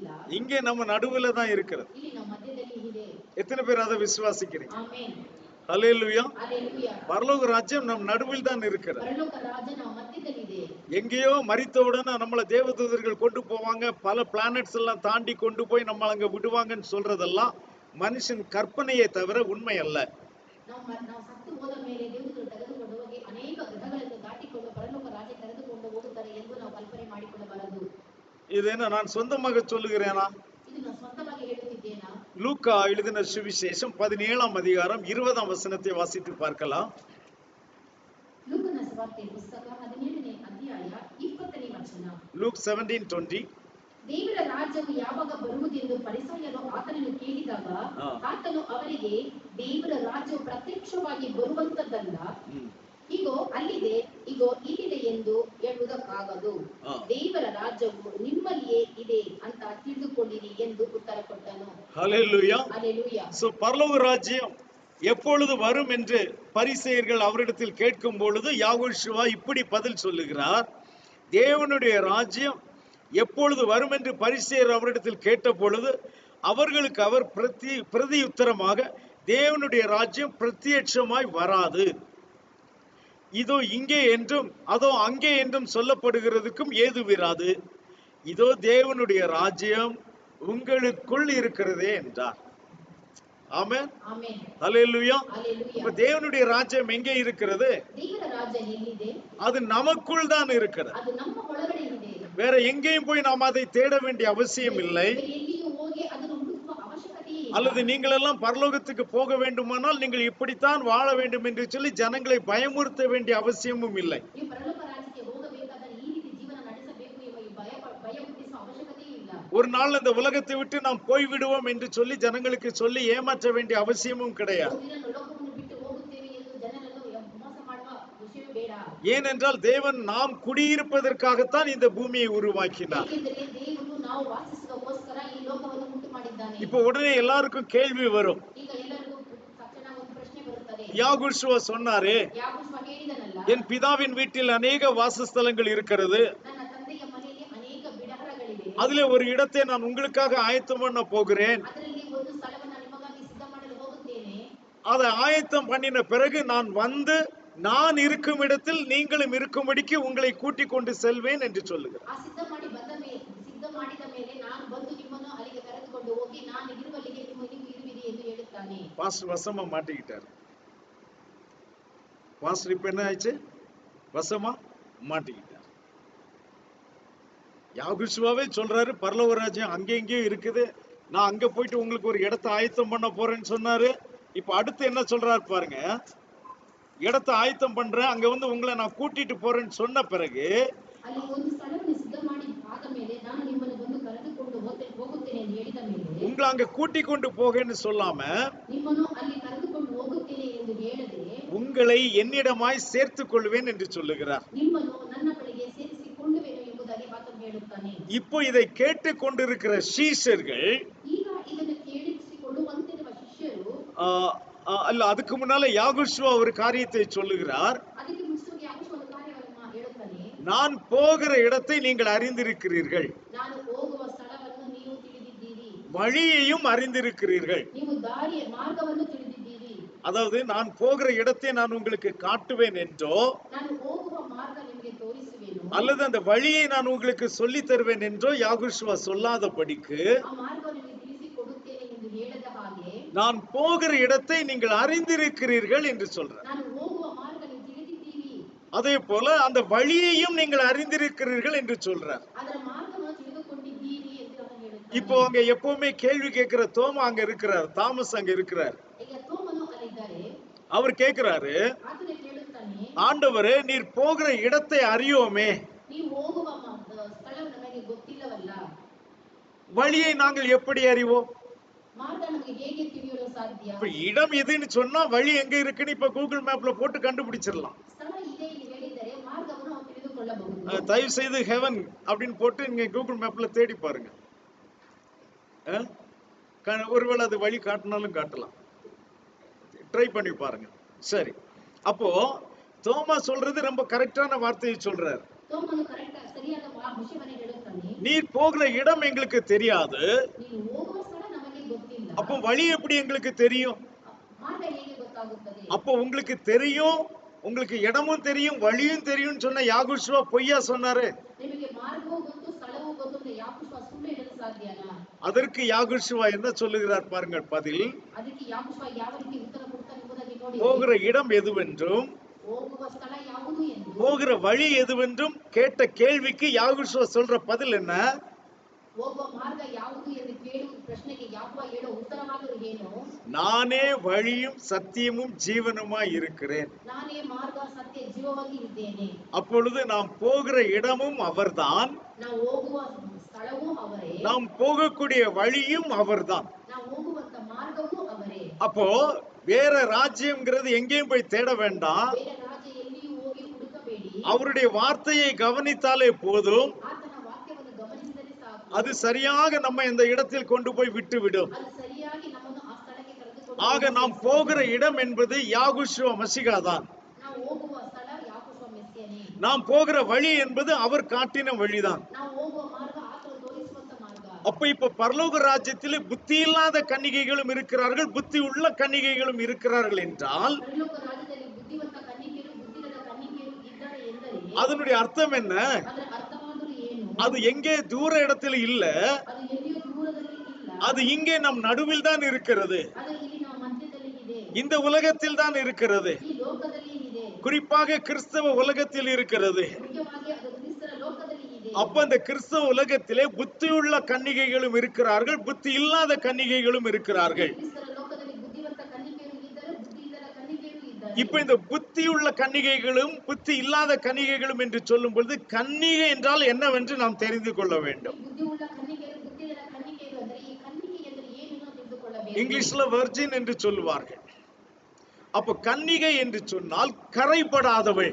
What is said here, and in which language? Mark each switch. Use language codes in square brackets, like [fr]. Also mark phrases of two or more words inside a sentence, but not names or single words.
[ta] இங்கே நம்ம நடுவுல தான் இருக்கிறது. [kn] ಇಲ್ಲಿ ನಮ್ಮ ಮಧ್ಯದಲ್ಲಿ ಇದೆ. [ta] எத்தனை பேர் அதை விசுவாசிக்கிறீங்க? [kn] ಆಮೆನ್. [ta] ஹல்லேலூயா. ஹalleluya. பரலோக ராஜ்யம் நம் நடுவில் தான் இருக்கிறது. [kn] ಪರಲೋಕ ರಾಜ್ಯ ನಮ್ಮ ಮಧ್ಯದಲ್ಲಿ ಇದೆ. [ta] எங்கேயோ மரித்தவுடனே நம்மள தேவதூதர்கள் கொண்டு போவாங்க, பல பிளானட்ஸ் எல்லாம் தாண்டி கொண்டு போய் நம்ம அங்க விடுவாங்கன்னு சொல்றதெல்லாம் மனுஷன் கற்பனையே தவிர உண்மை அல்ல. [kn] ನಾವು ಸತ್ತು ಹೋದ ಮೇಲೆ ದೇವದೂತರು ತೆಗೆದುಕೊಂಡು ಹೋಗಿ ಅನೇಕ ಗ್ರಹಗಳನ್ನು ದಾಟಿಕೊಂಡು ಪರಲೋಕ ರಾಜ್ಯ ತೆಗೆದುಕೊಂಡು ಹೋಗುತ್ತಾರೆ ಎಂದು ನಾವು ಕಲ್ಪನೆ ಮಾಡಿಕೊಳ್ಳಬಾರದು. [ta] இது என்ன நான் சொந்தமாக சொல்லுகிறேனா? [kn] ಇದು ನಾನು ಸ್ವಂತವಾಗಿ ಹೇಳುತ್ತಿದ್ದೇನಾ? [ta] லூக்கா எழுதின சுவிசேஷம் 17ஆம் அதிகாரம் 20ஆம் வசனத்தை வாசித்து பார்க்கலாம். [kn] ಲೂಕನ ಸುವಾರ್ತೆ ಪುಸ್ತಕ 17ನೇ ಅಧ್ಯಾಯ 20ನೇ ವಚನ. Luke 17:20. ದೇವರ ರಾಜ್ಯವು ಯಾವಾಗ ಬರುವುದೆಂದು ಫರಿಸಾಯರು ಆತನನ್ನು ಕೇಳಿದಾಗ ಆತನು ಅವರಿಗೆ, ದೇವರ ರಾಜ್ಯವು ಪ್ರತ್ಯಕ್ಷವಾಗಿ ಬರುವಂತದ್ದಲ್ಲ, ಇಗೋ ಅಲ್ಲಿದೆ, ಇಗೋ ಇಲ್ಲಿದೆ ಎಂದು ಹೇಳುವುದಕ್ಕಾಗದು. ದೇವರ ರಾಜ್ಯವು ನಿಮ್ಮಲ್ಲಿಯೇ ಇದೆ ಅಂತ ತಿಳಿದುಕೊಂಡಿರಿ ಎಂದು ಉತ್ತರ ಕೊಟ್ಟನು. [ta] ஹல்லேலூயா. ஹalleluya. சோ பரலோக ராஜ்யம் எப்பொழுது வரும் என்று பரிசேயர்கள் அவரிடத்தில் கேட்கும் பொழுது யாகோஷுவா இப்படி பதில் சொல்லுகிறார். தேவனுடைய ராஜ்யம் எப்பொழுது வரும் என்று பரிசேயர் அவரிடத்தில் கேட்ட பொழுது அவர்களுக்கு அவர் பிரதியுத்தரமாக, தேவனுடைய ராஜ்யம் பிரத்யட்சமாய் வராது, இதோ இங்கே என்றும் அதோ அங்கே என்றும் சொல்லப்படுகிறதுக்கும் ஏதுவிராது, இதோ தேவனுடைய ராஜ்யம் உங்களுக்குள் இருக்கிறதே என்றார். ஆமென். ஆமென். ஹல்லேலூயா. ஹalleluya. இப்ப தேவனுடைய ராஜ்யம் எங்கே இருக்கிறது? [kn] ದೇವರ ರಾಜ್ಯ ಎಲ್ಲಿದೆ? [ta] அது நமக்குள் தான் இருக்கிறது. [kn] ಅದು ನಮ್ಮ ಒಳಗಡೆ ಇದೆ. [ta] வேற எங்கேயும் போய் நாம் அதை தேட வேண்டிய அவசியம் இல்லை. [kn] ಎಲ್ಲಿಯೂ ಹೋಗಿ ಅದನ್ನು ಹುಡುಕುವ ಅವಶ್ಯಕತೆ ಇಲ್ಲ. [ta] அல்லது நீங்கள் எல்லாம் பரலோகத்துக்கு போக வேண்டுமானால் நீங்கள் இப்படித்தான் வாழ வேண்டும் என்று சொல்லி ஜனங்களை பயமுறுத்த வேண்டிய அவசியமும் இல்லை. [kn] ನೀವು ಪರಲೋಕ ರಾಜ್ಯಕ್ಕೆ ಹೋಗಬೇಕಾದರೆ ಈ ರೀತಿ ಜೀವನ ನಡೆಸಬೇಕು ಎಂಬ ಭಯ ಹುಟ್ಟಿಸುವ ಅವಶ್ಯಕತೆ ಇಲ್ಲ. [ta] ஒரு நாள் இந்த உலகத்தை விட்டு நாம் போய்விடுவோம் என்று சொல்லி ஜனங்களுக்கு சொல்லி ஏமாற்ற வேண்டிய அவசியமும் கிடையாது. [kn] ಲೋಕವನ್ನು ಬಿಟ್ಟು ಹೋಗುತ್ತೇವೆ ಎಂದು ಜನರನ್ನು ಮೋಸ ಮಾಡುವ ವಿಷಯವೇ ಬೇಡ. [ta] ஏனென்றால் தேவன் நாம் குடியிருப்பதற்காகத்தான் இந்த பூமியை உருவாக்கினார். [kn] ಏಕೆಂದರೆ ದೇವರು ನಾವು ವಾಸಿಸುವುದಕ್ಕೋಸ್ಕರ ಈ ಲೋಕವನ್ನು ಉಂಟು ಮಾಡಿದ್ದಾನೆ. [ta] இப்போ உடனே எல்லாருக்கும் கேள்வி வரும். [kn] ಈಗ ಎಲ್ಲರಿಗೂ ತಕ್ಷಣ ಒಂದು ಪ್ರಶ್ನೆ ಬರುತ್ತದೆ. [ta] யாகோஷுவா சொன்னாரே, [kn] ಯಾಕೋಬ ಹೇಳಿದನಲ್ಲ, [ta] என் பிதாவின் வீட்டில் அநேக வாசஸ்தலங்கள் இருக்கிறது, [kn] ನನ್ನ ತಂದೆಯ ಮನೆಯಲ್ಲಿ ಅನೇಕ ಬಿಡಾರಗಳಿವೆ, [ta] அதிலே ஒரு இடத்தை நான் உங்களுக்காக ஆயத்தம் பண்ண போகிறேன், [kn] ಅದರಲ್ಲಿ ಒಂದು ಸ್ಥಳವನ್ನು ನಿಮಗಾಗಿ ಸಿದ್ಧ ಮಾಡಲು ಹೋಗುತ್ತೇನೆ, [ta] அதை ஆயத்தம் பண்ணின பிறகு நான் வந்து நான் இருக்கும் இடத்தில் நீங்களும் இருக்கும்படிக்கு உங்களை கூட்டிக் கொண்டு செல்வேன் என்று சொல்லுகிறார். [kn] ಆ ಸಿದ್ಧ ಮಾಡಿದ ಮೇಲೆ ನಾನು ಬಂದು ನಿಮ್ಮನ್ನು ಅಲ್ಲಿಗೆ ಕರೆದುಕೊಂಡು ಹೋಗಿ ನಾನು ಇರುವಲ್ಲಿಗೆ ನೀವು ಇರುವಿರಿ ಎಂದು ಹೇಳುತ್ತಾನೆ. [ta] பாஸ்டர் வசமா மாட்டிக்கிட்டார். பாஸ்டர் இப்ப என்ன ஆயிடுச்சு? வசமா மாட்டிக்கிட்டார். யாகோஷுவாவே சொல்றாரு, பரலோக ராஜ்யம் அங்கே எங்கேயும் இருக்குது, நான் அங்க போயிட்டு உங்களுக்கு ஒரு இடத்தை ஆயத்தம் பண்ண போறேன்னு சொன்னாரு. இப்ப அடுத்து என்ன சொல்றாரு பாருங்க, இடத்தை ஆயத்தம் பண்றேன், அங்க வந்து உங்களை நான் கூட்டிட்டு போறேன்னு சொன்ன பிறகு [kn] ಅಲ್ಲಿ ಒಂದು ಸ್ಥಳವನ್ನು ಸಿದ್ಧ ಮಾಡಿ ಆದ ಮೇಲೆ ನಾನು ನಿಮ್ಮನ್ನು ಬಂದು ಕರೆದುಕೊಂಡು ಹೋಗುತ್ತೇನೆ ಎಂದು ಹೇಳಿದ ಮೇಲೆ, [ta] உங்களை அங்க கூட்டி கொண்டு போகன்னு சொல்லாம [kn] ನಿಮ್ಮನ್ನು ಅಲ್ಲಿ ಕರೆದುಕೊಂಡು ಹೋಗುತ್ತೇನೆ ಎಂದು ಹೇಳದೆ [ta] உங்களை என்னிடமாய் சேர்த்துக் கொள்வேன் என்று சொல்லுகிறார். [kn] ನಿಮ್ಮನ್ನು ನನ್ನ ಬಳಿಗೆ ಸೇರಿಸಿಕೊಳ್ಳುವೆನು ಎಂಬುದಾಗಿ ಆತನು ಹೇಳುತ್ತಾನೆ. [ta] இப்போ இதை கேட்டுக் கொண்டிருக்கிற சீஷர்கள், [kn] ಈಗ ಇದನ್ನು ಕೇಳಿಸಿಕೊಳ್ಳುವಂತಿರುವ ಶಿಷ್ಯರು, [ta] அல்ல, அதுக்கு முன்னால யாகுஷ்வா ஒரு காரியத்தை சொல்லுகிறார். [kn] ಅದಕ್ಕೆ ಮುಂಚಿತವಾಗಿ ಯಾಕೋಬ ಒಂದು ಕಾರ್ಯವನ್ನು ಹೇಳುತ್ತಾನೆ. [ta] நான் போகிற இடத்தை நீங்கள் அறிந்திருக்கிறீர்கள், [kn] ನಾನು ಹೋಗುವ ಸ್ಥಳವನ್ನು ನೀವು ತಿಳಿದಿದ್ದೀರಿ, [ta] வழியையும் அறிந்திருக்கிறீர்கள். [kn] ನೀವು ದಾರಿಯ ಮಾರ್ಗವನ್ನು ತಿಳಿದಿದ್ದೀರಿ. [ta] அதாவது நான் போகிற இடத்தை நான் உங்களுக்கு காட்டுவேன் என்றோ, [kn] ನಾನು ಹೋಗುವ ಮಾರ್ಗ ನಿಮಗೆ ತೋರಿಸುವೆನು, [ta] அல்லது அந்த வழியை நான் உங்களுக்கு சொல்லி தருவேன் என்றோ யாகுஷ்வா சொல்லாதபடிக்கு, [kn] ಆ ಮಾರ್ಗವನ್ನು ನಿಮಗೆ ತಿಳಿಸಿಕೊಡುತ್ತೇನೆ ಎಂದು ಹೇಳದ ಹಾಗೆ, [ta] நான் போகிற இடத்தை நீங்கள் அறிந்திருக்கிறீர்கள் என்று சொல்றார். [kn] ನಾನು ಹೋಗುವ ಮಾರ್ಗ ನೀವು ತಿಳಿದಿದ್ದೀರಿ, [ta] அதே போல அந்த வழியையும் நீங்கள் அறிந்திருக்கிறீர்கள் என்று சொல்றார். [kn] ಅದರ ಮಾರ್ಗವನ್ನು ತಿಳಿದುಕೊಂಡಿದ್ದೀರಿ ಎಂದು ಅವನು ಹೇಳುತ್ತಾನೆ. [ta] இப்போ அங்க எப்பவுமே கேள்வி கேட்கிற தோமா அங்க இருக்கிறார், தாமஸ் அங்க இருக்கிறார். [kn] ಈಗ ತೋಮನು ಅಲ್ಲಿದ್ದಾರೆ. [ta] அவர் கேட்கிறாரு, [kn] ಆತನು ಕೇಳುತ್ತಾನೆ, [ta] ஆண்டவரே நீர் போகிற இடத்தை அறியோமே, [kn] ನೀವು ಹೋಗುವ ಸ್ಥಳ ನಮಗೆ ಗೊತ್ತಿಲ್ಲವಲ್ಲ, [ta] வழியை நாங்கள் எப்படி அறிவோம்? [kn] ಮಾರ್ಗ ನಮಗೆ ಹೇಗೆ ತಿಳಿಯಲು ಸಾಧ್ಯ? [ta] இப்ப இடம் எதுன்னு சொன்னா வழி எங்க இருக்குன்னு இப்ப கூகுள் மேப்ல போட்டு கண்டுபிடிச்சிடலாம். [kn] ಸ್ಥಳ ಇದೆ ಎಂದು ಹೇಳಿದರೆ ಮಾರ್ಗವನ್ನು ನಾವು ತಿಳಿದುಕೊಳ್ಳಬಹುದು. [ta] தயவு செய்து ஹெவன் அப்படின்னு போட்டு நீங்க கூகுள் மேப்ல தேடி பாருங்க. ஒருவேளை அது வழி காட்டினாலும் காட்டலாம், ட்ரை பண்ணி பாருங்க. சரி, அப்போ தோமா சொல்றது ரொம்ப கரெக்டான வார்த்தையை சொல்றாரு. [kn] ತೋಮನು ಕರೆಕ್ಟ್ ಸರಿಯಾದ ವಿಷಯವನ್ನು ಹೇಳುತ್ತಾನೆ. [ta] நீர் போகிற இடம் எங்களுக்கு தெரியாது, [kn] ನೀನು ಹೋಗುವ ಸ್ಥಳ ನಮಗೆ ಗೊತ್ತಿಲ್ಲ, [ta] அப்போ வழி எப்படி எங்களுக்கு தெரியும்? [kn] ಮಾರ್ಗ ಹೇಗೆ ಗೊತ್ತಾಗುತ್ತದೆ? [ta] அப்போ உங்களுக்கு தெரியும், உங்களுக்கு இடமும் தெரியும், வழியும் தெரியும் சொன்ன யாகுஷ்வா பொய்யா சொன்னாரு? [kn] ನಿಮಗೆ ಮಾರ್ಗವೂ ಗೊತ್ತು ಸ್ಥಳವೂ ಗೊತ್ತು ಅಂತ ಯಾಕೋಬ ಸುಳ್ಳು ಹೇಳಲು ಸಾಧ್ಯನಾ? [ta] அதற்கு யாகுஷ்வா என்ன சொல்லுகிறார் பாருங்கள் பதில். [kn] ಅದಕ್ಕೆ ಯಾಕೋಬ ಯಾವ ರೀತಿ ಉತ್ತರ ಕೊಡ್ತಾನೆ ಎಂಬುದಾಗಿ ನೋಡಿ. [ta] போகிற இடம் எதுவென்றும் [kn] ಹೋಗುವ ಸ್ಥಳ ಯಾವುದು ಎಂದು, [ta] போகிற வழி எதுவென்றும் கேட்ட கேள்விக்கு யாகுஷ்வா சொல்ற பதில் என்ன? [kn] ಹೋಗುವ ಮಾರ್ಗ ಯಾವುದು ಎಂದು ಕೇಳುವ ಪ್ರಶ್ನೆಗೆ ಯಾಕೋಬ ಹೇಳೋ ಉತ್ತರವಾದರೂ ಏನು? [ta] நானே வழியும் சத்தியமும் ஜீவனுமாய் இருக்கிறேன், [kn] ನಾನೇ ಮಾರ್ಗ ಸತ್ಯ ಜೀವವಾಗಿ ಇದ್ದೇನೆ. [ta] அப்பொழுது நாம் போகிற இடமும் அவர்தான், [kn] ನಾವು ಹೋಗುವ ಸ್ಥಳವೂ ಅವರೇ, [ta] நாம் போகக்கூடிய வழியும் அவர்தான். [kn] ನಾವು ಹೋಗುವಂತ ಮಾರ್ಗವೂ ಅವರೇ. [ta] அப்போ வேற ராஜ்யம்ங்கிறது எங்கேயும் போய் தேட வேண்டாம், [kn] ಬೇರೆ ರಾಜ್ಯ ಎಲ್ಲಿಯೂ ಹೋಗಿ ಹುಡುಕಬೇಡಿ, [ta] அவருடைய வார்த்தையை கவனித்தாலே போதும், [kn] ಆತನ ವಾಕ್ಯವನ್ನು ಗಮನಿಸಿದರೆ ಸಾಕು, [ta] அது சரியாக நம்ம இந்த இடத்தில் கொண்டு போய் விட்டுவிடும். [kn] ಅದು ಸರಿಯಾಗಿ ನಮ್ಮನ್ನು ಆ ಸ್ಥಳಕ್ಕೆ ಕರೆದುಕೊಂಡು [ta] ஆக நாம் போகிற இடம் என்பது யாகுஷ்வா மசிகா தான், [kn] ನಾವು ಹೋಗುವ ಸ್ಥಳ ಯಾಕೋಬ ಮೆಸ್ಸಿಯನೇ, [ta] நாம் போகிற வழி என்பது அவர் காட்டின வழிதான். [kn] ನಾವು ಹೋಗುವ ಮಾರ್ಗ ಆತನು ತೋರಿಸುವಂತ ಮಾರ್ಗ. [ta] அப்ப இப்ப பரலோக ராஜ்யத்திலே புத்தி இல்லாத கன்னிகைகளும் இருக்கிறார்கள், புத்தி உள்ள கன்னிகைகளும் இருக்கிறார்கள் என்றால் [kn] ಪರಲೋಕ ರಾಜ್ಯದಲ್ಲಿ ಬುದ್ಧಿವಂತ ಕನ್ನಿಕೆಯರು ಬುದ್ಧಿಲ್ಲದ ಕನ್ನಿಕೆಯರು ಇದ್ದಾರೆ ಎಂದರೆ [ta] அதனுடைய ಅರ್ಥ என்ன? [kn] ಅದರ ಅರ್ಥವಾದರೂ ಏನು? [ta] அது எங்கே தூர இடத்துல இல்ல, [kn] ಅದು ಎಲ್ಲಿಯೂ ದೂರದಲ್ಲಿ ಇಲ್ಲ, [ta] அது இங்கே நம் நடுவில் தான் இருக்கிறது, [kn] ಅದು ಇಲ್ಲಿ ನಮ್ಮ ಮಧ್ಯದಲ್ಲಿ ಇದೆ, [ta] இந்த உலகத்தில் தான் இருக்கிறது, [kn] ಈ ಲೋಕದಲ್ಲಿ ಇದೆ, [ta] குறிப்பாக கிறிஸ்தவ உலகத்தில் இருக்கிறது. [kn] ಮುಖ್ಯವಾಗಿ ಅದು ಕ್ರಿಸ್ತರ ಲೋಕದಲ್ಲಿ ಇದೆ. [ta] அப்ப அந்த கிறிஸ்தவ உலகத்திலே புத்தியுள்ள கன்னிகைகளும் இருக்கிறார்கள், புத்தி இல்லாத கன்னிகைகளும் இருக்கிறார்கள். [kn] ಕ್ರಿಸ್ತರ ಲೋಕದಲ್ಲಿ ಬುದ್ಧಿವಂತ ಕನ್ನಿಕೆಯರು ಇದ್ದಾರೆ, ಬುದ್ಧಿ ಇಲ್ಲದ ಕನ್ನಿಕೆಯರು ಇದ್ದಾರೆ. [ta] இப்ப இந்த புத்தியுள்ள கன்னிகைகளும் புத்தி இல்லாத கன்னிகைகளும் என்று சொல்லும் பொழுது கன்னிகை என்றால் என்னவென்று நாம் தெரிந்து கொள்ள வேண்டும். [kn] ಬುದ್ಧಿ ಉಳ್ಳ ಕನ್ನಿಕೆಯರು ಬುದ್ಧಿ ಇಲ್ಲದ ಕನ್ನಿಕೆಯರು ಅಂದರೆ ಈ ಕನ್ನಿಕೆ ಎಂದರೆ ಏನು ತಿಳಿದುಕೊಳ್ಳಬೇಕು. [ta] இங்கிலீஷ்ல வர்ஜின் என்று சொல்லுவார்கள். அப்ப கன்னிகை என்று சொன்னால் கரைபடாதவள்.